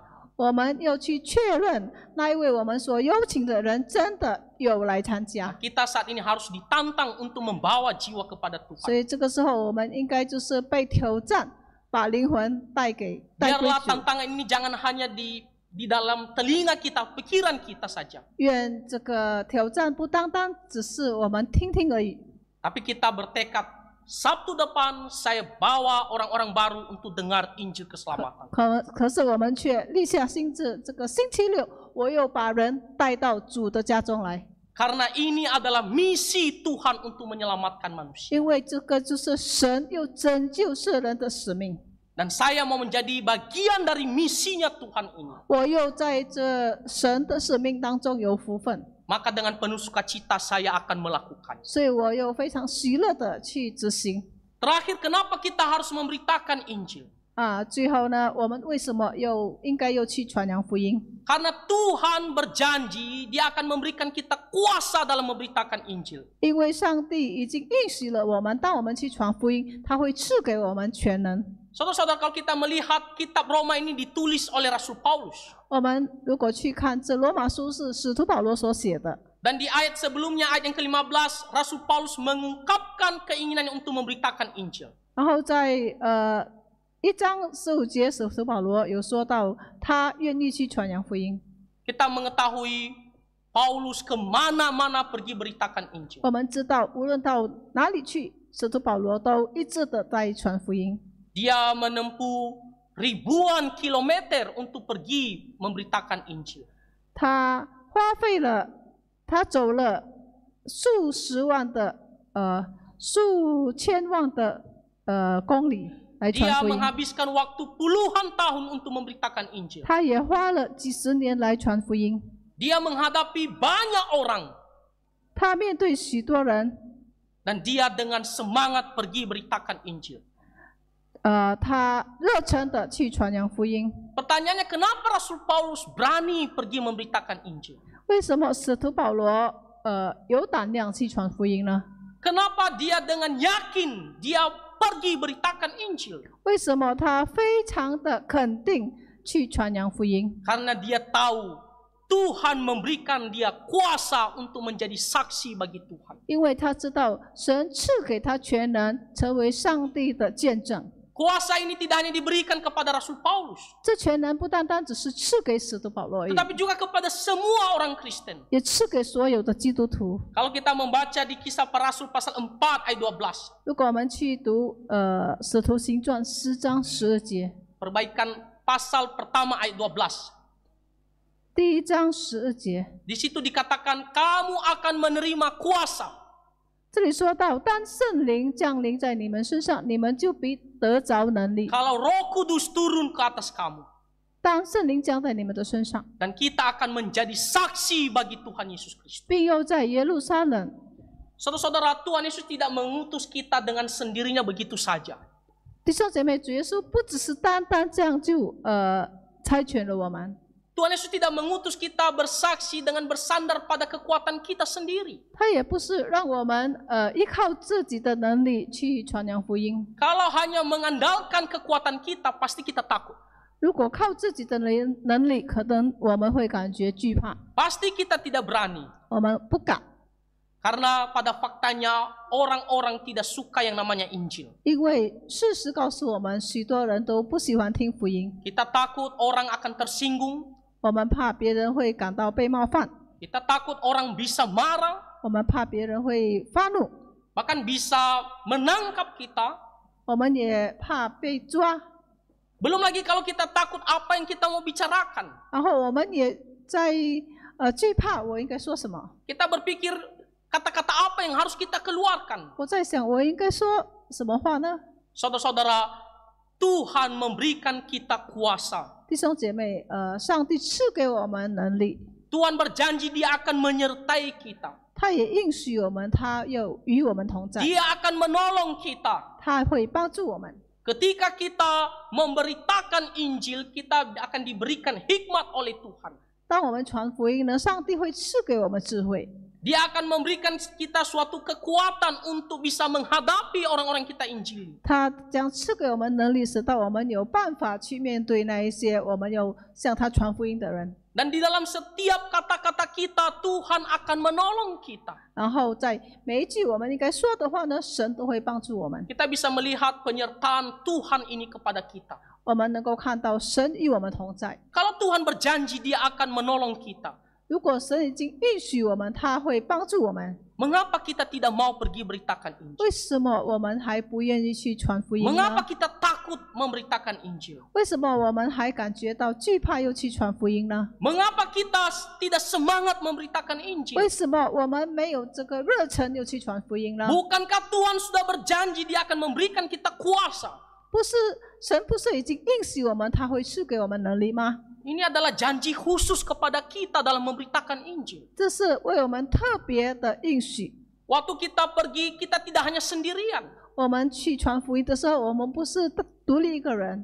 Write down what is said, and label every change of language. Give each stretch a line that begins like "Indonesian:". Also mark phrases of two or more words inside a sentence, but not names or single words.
Chinese: 我们要去确认那一位我们所邀请的人真的有来参加。
Indonesian: Kita saat ini harus ditantang untuk membawa jiwa kepada
Chinese: 所
Indonesian: Tuhan.
Chinese: 以这个时候，我们应该就是被挑战，把灵魂带归
Indonesian: Biarlah
Chinese: 主。
Indonesian: tantangan ini jangan hanya di dalam telinga kita, pikiran kita saja.
Chinese: 愿这个挑战不单单只是我们听听而已，
Indonesian: Tapi kita bertekad, Sabtu depan saya bawa orang-orang baru untuk dengar Injil keselamatan.
Chinese: 可是我们却立下心志，这个星期六我又把人带到主的家中来，
Indonesian: Karena ini adalah misi Tuhan untuk menyelamatkan manusia.
Chinese: 因为这个就是神又拯救世人的使命。
Indonesian: Dan saya mau menjadi bagian dari misinya Tuhan ini.
Chinese: 我又在这神的使命当中有福分，
Indonesian: Maka dengan penuh sukacita saya akan melakukan.
Chinese: 所以我又非常喜乐的去执行。
Indonesian: Terakhir, kenapa kita harus memberitakan Injil?
Chinese: 最后呢，我们为什么应该去传扬福音？
Indonesian: Karena Tuhan berjanji Dia akan memberikan kita kuasa dalam memberitakan Injil.
Chinese: 因为上帝已经应许了我们，当我们去传福音，他会赐给我们全能。
Indonesian: Saudara-saudara, kalau kita melihat kitab Roma ini ditulis oleh Rasul Paulus.
Chinese: 我们如果去看这罗马书是使徒保罗所写的，
Indonesian: Dan di ayat sebelumnya, ayat yang ke-15, Rasul Paulus mengungkapkan keinginannya untuk memberitakan Injil.
Chinese: 然后在1章15节，使徒保罗有说到他愿意去传扬福音。
Indonesian: Kita mengetahui Paulus kemana-mana pergi beritakan Injil.
Chinese: 我们知道，无论到哪里去，使徒保罗都一直的在传福音。
Indonesian: Dia menempuh ribuan kilometer untuk pergi memberitakan Injil.
Chinese: 他走了数千万的公里来传
Indonesian: Dia
Chinese: 福音。
Indonesian: menghabiskan waktu puluhan tahun untuk memberitakan Injil.
Chinese: 他也花了几十年来传福音。
Indonesian: Dia menghadapi banyak orang.
Chinese: 他面对许多人，
Indonesian: Dan dia dengan semangat pergi beritakan Injil.
Chinese: 他热忱的去传扬福音。
Indonesian: Pertanyaannya, kenapa Rasul Paulus berani pergi memberitakan Injil?
Chinese: 为什么使徒保罗有胆量去传福音呢？
Indonesian: Kenapa dia dengan yakin dia pergi beritakan Injil?
Chinese: 为什么他非常的肯定去传扬福音？
Indonesian: Karena dia tahu Tuhan memberikan dia kuasa untuk menjadi saksi bagi Tuhan.
Chinese: 因为他知道神赐给他全能，成为上帝的见证。
Indonesian: Kuasa ini tidak hanya diberikan kepada Rasul Paulus,
Chinese: 这权能不单单只是赐给使徒保罗而已，
Indonesian: tetapi juga kepada semua orang Kristen.
Chinese: 也赐给所有的基督徒。
Indonesian: Kalau kita membaca di Kisah Para Rasul pasal 4 ayat 12,
Chinese: 如果我们去读使徒行传10章12节，
Indonesian: perbaikan pasal pertama ayat 12.
Chinese: 第1章12节，
Indonesian: Di situ dikatakan kamu akan menerima kuasa
Chinese: 这里说到，当圣灵降临在你们身上，你们就必得着能力。
Indonesian: kalau Roh Kudus turun ke atas kamu.
Chinese: 当圣灵降在你们的身上，
Indonesian: Dan kita akan menjadi saksi bagi Tuhan Yesus Kristus.
Chinese: 并又在耶路撒冷。
Indonesian: Saudara-saudara, Tuhan Yesus tidak mengutus kita dengan sendirinya begitu saja.
Chinese: 弟兄姐妹，主耶稣不只是单单这样就差遣了我们，
Indonesian: Tuhan Yesus tidak mengutus kita bersaksi dengan bersandar pada kekuatan kita sendiri.
Chinese: 他也不是让我们依靠自己的能力去传扬福音。
Indonesian: Kalau hanya mengandalkan kekuatan kita, pasti kita takut.
Chinese: 如果靠自己的能力，可能我们会感觉惧怕，
Indonesian: Pasti kita tidak berani.
Chinese: 我们不敢，
Indonesian: Karena pada faktanya orang-orang tidak suka yang namanya Injil.
Chinese: 因为事实告诉我们，许多人都不喜欢听福音。
Indonesian: Kita takut orang akan tersinggung.
Chinese: 我们怕别人会感到被冒犯，
Indonesian: Kita takut orang bisa marah.
Chinese: 我们怕别人会发怒，
Indonesian: Bahkan bisa menangkap kita.
Chinese: 我们也怕被抓，
Indonesian: Belum lagi kalau kita takut apa yang kita mau bicarakan.
Chinese: 然后我们也在惧怕我应该说什么。
Indonesian: Kita berpikir kata-kata apa yang harus kita keluarkan.
Chinese: 我在想我应该说什么话呢？
Indonesian: Saudara-saudara, Tuhan memberikan kita kuasa.
Chinese: 弟兄姐妹，上帝赐给我们能力，
Indonesian: Tuhan berjanji Dia akan menyertai kita.
Chinese: 他也应许我们，他又与我们同在，
Indonesian: Dia akan menolong kita.
Chinese: 他会帮助我们。
Indonesian: Ketika kita memberitakan Injil, kita akan diberikan hikmat oleh Tuhan.
Chinese: 当我们传福音呢，上帝会赐给我们智慧，
Indonesian: Dia akan memberikan kita suatu kekuatan untuk bisa menghadapi orang-orang kita Injili.
Chinese: 他将赐给我们能力，使到我们有办法去面对那一些我们要向他传福音的人。
Indonesian: Dan di dalam setiap kata-kata kita, Tuhan akan menolong kita.
Chinese: 然后在每一句我们应该说的话呢，神都会帮助我们。
Indonesian: Kita bisa melihat penyertaan Tuhan ini kepada kita.
Chinese: 我们能够看到神与我们同在。
Indonesian: Kalau Tuhan berjanji Dia akan menolong kita,
Chinese: 如果神已经应许我们，他会帮助我们，
Indonesian: mengapa kita tidak mau pergi beritakan Injil?
Chinese: 为什么我们还不愿意去传福音呢？
Indonesian: Mengapa kita takut memberitakan Injil?
Chinese: 为什么我们还感觉到惧怕又去传福音呢？
Indonesian: Mengapa kita tidak semangat memberitakan Injil?
Chinese: 为什么我们没有这个热忱又去传福音呢？
Indonesian: Bukankah Tuhan sudah berjanji Dia akan memberikan kita kuasa?
Chinese: 不是神不是已经应许我们，他会赐给我们能力吗？
Indonesian: Ini adalah janji khusus kepada kita dalam memberitakan Injil.
Chinese: 这是为我们特别的应许。
Indonesian: Waktu kita pergi, kita tidak hanya sendirian.
Chinese: 我们去传福音的时候，我们不是独立一个人，